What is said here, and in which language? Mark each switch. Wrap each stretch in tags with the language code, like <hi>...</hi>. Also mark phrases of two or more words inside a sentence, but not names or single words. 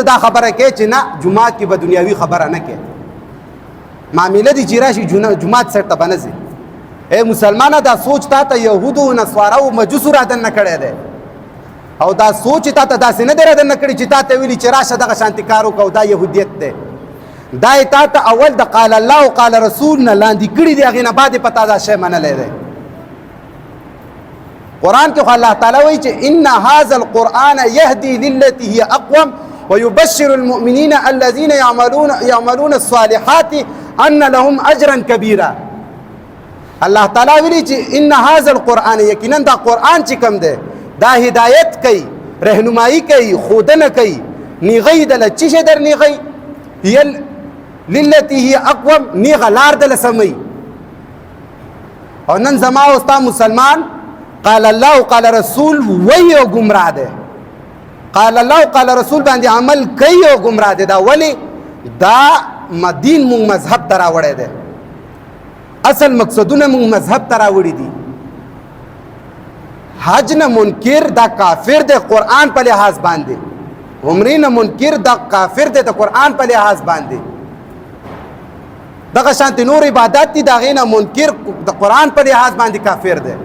<ps>دا خبره کوې چې نه جومات کې به دنیاوي خبره نه کوې معامله دي چې راشي جومات سر ته به نه ځي اے مسلمانه دا سوچ تا ته یهودو نصاراو مجوسو را دننه کړی دی او دا سوچ تا ته داسې نه دی را دننه کړی چې تا ته ویلي چې راشه دغه شانتې کار وکړه دا یهودیت دی دا یې تا ته اول د</ps> <ar>قال الله</ar> <ps>او</ps> <ar>قال رسول</ar> <ps>نه لاندې کړي دي هغې نه بعد یې په تا دا شی منلی دی قرآن کې خو الله تعالی وایي چې</ps> <ar>ان هذا القرآن یهدي للتي هي اقوم ويبشر المؤمنین الذين يعملون الصالحات ان لهم اجرا كبيرا الله</ar> <ps>تعالی ویلي چې</ps> <ar>ان هذا القرآن</ar> <ps>یقینا دا قرآن چې کوم دی دا هدایت کوي رهنمایي کوي ښودنه کوي نیغی دله څه شی در نیغی</ps> <ar>هي للتي هي اقوم</ar> <ps>نیغه لار دله سموي او نن زما او ستا مسلمان</ps> <ar>قال الله</ar> <ps>او</ps> <ar>قال رسول</ar> <ps>وی او گمراه ده</ps> <ar>قال الله</ar> <ps>او</ps> <ar>قال رسول</ar> <ps>باندې عمل کوي او گمراه ده دا ولی دا دین مونږ مذهب ته راوړی دی اصل مقصدونه مونږ مذهب ته راوړي دي حج نه منکر دا کافر دی قرآن په لحاظ باندې عمرې نه منکر دا کافر دی د قرآن په لحاظ باندې دغه شانتې نور عبادات دي د هغې نه منکر د قرآن په لحاظ باندې کافر دی</ps>